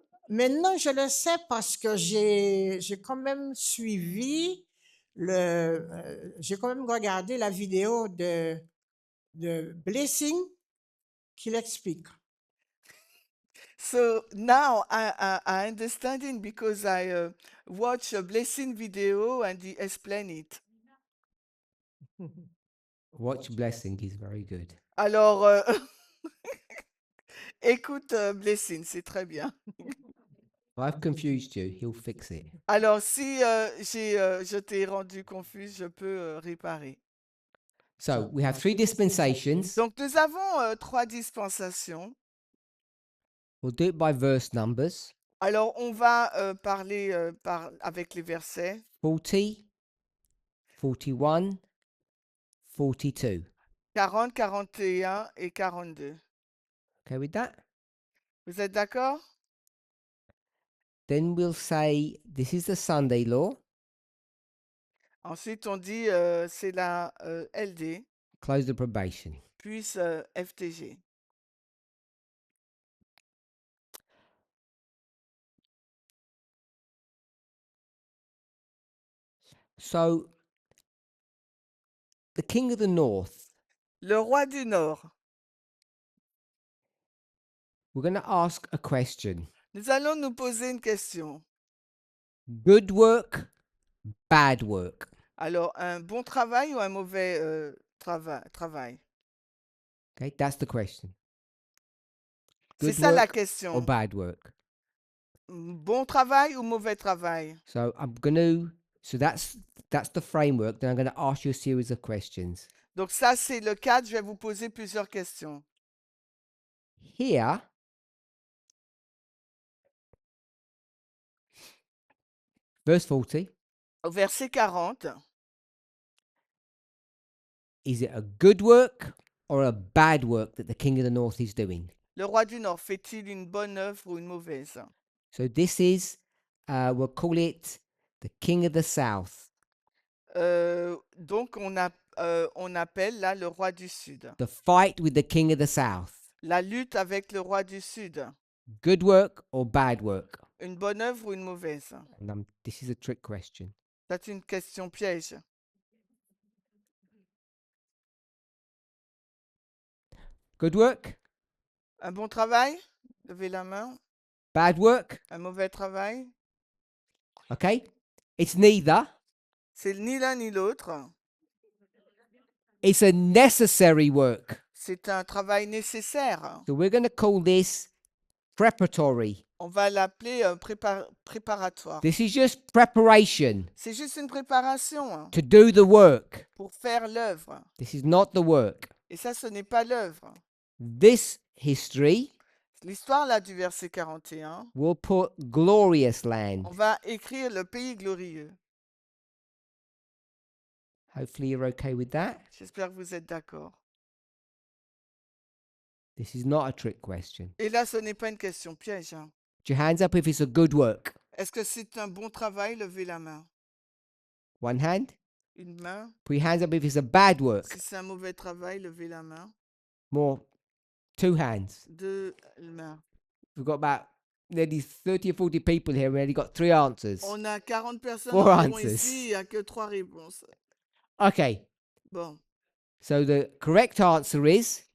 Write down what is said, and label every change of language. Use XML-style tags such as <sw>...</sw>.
<fr>Maintenant, je le sais parce que j'ai quand même suivi j'ai quand même regardé la vidéo de Blessing qui l'explique.</fr> <en>So now I understand it because I watch a blessing video and he explain it. Watch Blessing is very good.</en> <fr>Alors, écoute, Blessing, c'est très bien.</fr> <en>If I've confused you, he'll fix it.</en> <fr>Alors, si je t'ai rendu confus, je peux réparer.</fr> <en>So we have 3 dispensations.</en> <fr>Donc, nous avons 3 dispensations.</fr> <en>We'll do it by verse numbers.</en> <fr>Alors, on va parler avec les versets</fr> <en>40, 41, 42.</en> <fr>40, 41 et 42.</fr> <en>Okay with that?</en> <fr>Vous êtes d'accord?</fr> <en>Then we'll say this is the Sunday law.</en> <fr>Ensuite, on dit c'est la LD,</fr> <en>Close the probation.</en> <fr>puis FTG.</fr> <en>So the king of the north,</en> <fr>Le roi du Nord.</fr> <en>we're going to ask a question.</en> <fr>Nous allons nous poser une question.</fr> <en>Good work, bad work.</en> <fr>Alors, un bon travail ou un mauvais travail?</fr> <en>Okay, that's the question.</en> <fr>C'est</fr> <en>Good</en> <fr>ça la</fr> <en>work or</en> <fr>question.</fr> <en>bad work.</en> <fr>Bon travail ou mauvais travail?</fr> <en>So that's the framework. Then I'm going to ask you a series of questions.</en> <fr>Donc ça, c'est le cadre. Je vais vous poser plusieurs questions.</fr> <en>Here, verse 40,</en> <fr>Au verset 40,</fr> <en>is it a good work or a bad work that the king of the north is doing?</en> <fr>le roi du Nord fait-il une bonne œuvre ou une mauvaise?</fr> <en>So this is, we'll call it the king of the south,</en> <fr>Donc, on appelle là le roi du Sud.</fr> <en>the fight with the king of the south.</en> <fr>La lutte avec le roi du Sud.</fr> <en>Good work or bad work?</en> <fr>Une bonne œuvre ou une mauvaise?</fr> <en>And this is a trick question.</en> <fr>C'est une question piège.</fr> <en>Good work,</en> <fr>Un bon travail? Levez la main.</fr> <en>bad work.</en> <fr>Un mauvais travail?</fr> <en>Okay, it's neither.</en> <fr>C'est ni l'un ni l'autre.</fr> <en>It's a necessary work.</en> <fr>C'est un travail nécessaire.</fr> <en>So we're going to call this preparatory.</en> <fr>On va l'appeler préparatoire.</fr> <en>This is just preparation</en> <fr>C'est juste une préparation hein,</fr> <en>to do the work.</en> <fr>pour faire l'œuvre.</fr> <en>This is not the work.</en> <fr>Et ça, ce n'est pas l'œuvre.</fr> <en>This history</en> <fr>L'histoire là du verset 41,</fr> <en>will put glorious land.</en> <fr>on va écrire le pays glorieux.</fr> <en>Hopefully you're okay with that.</en> <fr>J'espère que vous êtes d'accord.</fr> <en>This is not a trick question.</en> <fr>Et là, ce n'est pas une question piège. hein.</fr> <en>Put your hands up if it's a good work.</en> <fr>Est-ce que c'est un bon travail? Levez la main.</fr> <en>One hand.</en> <fr>Une main.</fr> <en>Put your hands up if it's a bad work.</en> <fr>Si c'est un mauvais travail, levez la main.</fr> <en>More. 2 hands.</en> <fr>Deux mains.</fr> <en>We've got about nearly 30 or 40 people here. We only got 3 answers.</en> <fr>On a 40 personnes</fr> <en>Four</en> <fr>environ</fr> <en>answers.</en> <fr>ici, il n'y a que 3 réponses.</fr> <en>Okay.</en> <fr>Bon,</fr> <en>So the correct answer is</en>